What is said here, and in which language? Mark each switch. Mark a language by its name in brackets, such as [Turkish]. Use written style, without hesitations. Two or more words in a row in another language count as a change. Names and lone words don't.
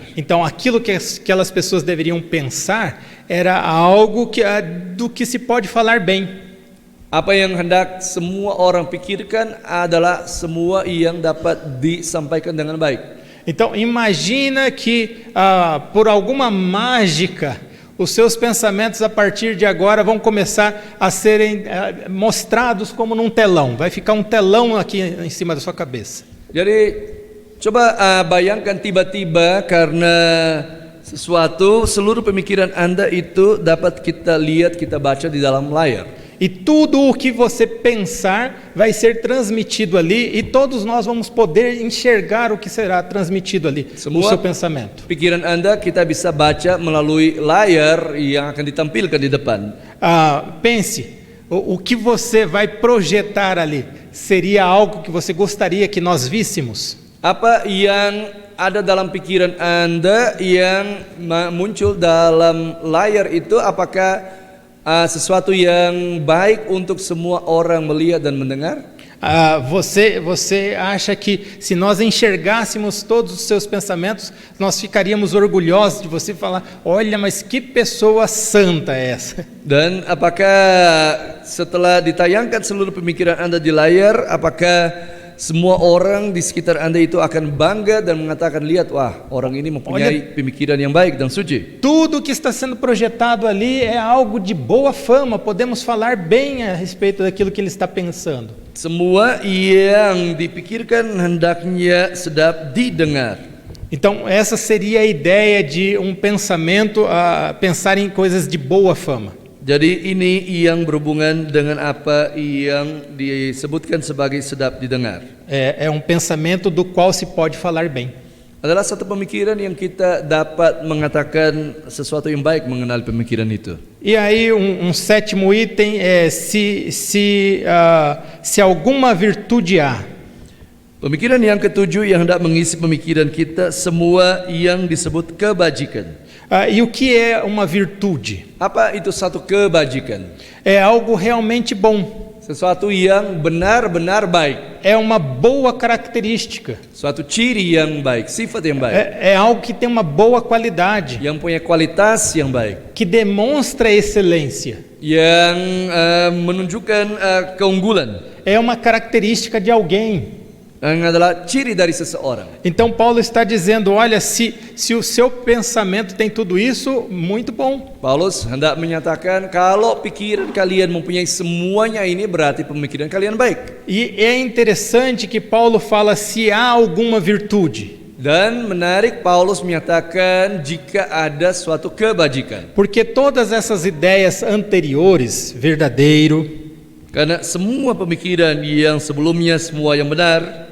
[Portuguese] Então, aquilo que aquelas pessoas deveriam pensar era algo do que se pode falar bem. [Indonesian] Apa yang hendak semua orang pikirkan adalah semua yang dapat disampaikan dengan baik. [Portuguese] Então, imagina que por alguma mágica os seus pensamentos a partir de agora vão começar a serem mostrados como num telão. Vai ficar um telão aqui em cima da sua cabeça. [Indonesian] Jadi coba bayangkan tiba-tiba karena sesuatu seluruh pemikiran Anda itu dapat kita lihat, kita baca di dalam layar. [Portuguese] E tudo o que você pensar vai ser transmitido ali, e todos nós vamos poder enxergar o que será transmitido ali, o seu pensamento. [Indonesian] Pikiran Anda kita bisa baca melalui layar yang akan ditampilkan di depan. [Portuguese] Pense, o que você vai projetar ali seria algo que você gostaria que nós víssemos? [Indonesian] Apa yang ada dalam pikiran Anda yang muncul dalam layar itu, apakah sesuatu yang baik untuk semua orang melihat dan mendengar? [Portuguese] Você acha que se nós enxergássemos todos os seus pensamentos, nós ficaríamos orgulhosos de você falar, olha, mas que pessoa santa é essa? [Indonesian] Dan apakah setelah ditayangkan seluruh pemikiran Anda di layar, apakah semua orang di sekitar Anda itu akan bangga dan mengatakan, lihat, wah, orang ini mempunyai pemikiran yang baik dan suci. [Portuguese] Tudo que está sendo projetado ali é algo de boa fama, podemos falar bem a respeito daquilo que ele está pensando. [Indonesian] Semua yang dipikirkan hendaknya sedap didengar. [Portuguese] Então, essa seria a ideia de um pensamento, pensar em coisas de boa fama. [Indonesian] Jadi ini yang berhubungan dengan apa yang disebutkan sebagai sedap didengar. [Portuguese] É um pensamento do qual se pode falar bem. [Indonesian] adalah satu pemikiran yang kita dapat mengatakan sesuatu yang baik mengenal pemikiran itu. [Portuguese] E aí um sétimo item é se alguma virtude há. [Indonesian] Pemikiran yang ketujuh yang hendak mengisi pemikiran kita semua yang disebut kebajikan. [Portuguese] E o que é uma virtude? [Indonesian] Apa itu satu kebajikan? [Portuguese] É algo realmente bom. [Indonesian] Sesuatu yang benar-benar baik. [Portuguese] É uma boa característica. [Indonesian] Suatu ciri yang baik, sifat yang baik. [Portuguese] É algo que tem uma boa qualidade. [Indonesian] Yang punya kualitas yang baik. [Portuguese] Que demonstra excelência. [Indonesian] Yang menunjukkan keunggulan. [Portuguese] É uma característica de alguém. [Indonesian] Yang adalah ciri dari seseorang. [Portuguese] Então Paulo está dizendo, olha, se o seu pensamento tem tudo isso, muito bom. [Indonesian] Paulus hendak menyatakan kalau pikiran kalian mempunyai semuanya ini berarti pemikiran kalian baik. [Portuguese] E é interessante que Paulo fala se há alguma virtude. [Indonesian] Dan menarik Paulus menyatakan jika ada suatu kebajikan. [Portuguese] Porque todas essas ideias anteriores, verdadeiro, [Indonesian] karena semua pemikiran yang sebelumnya semua yang benar,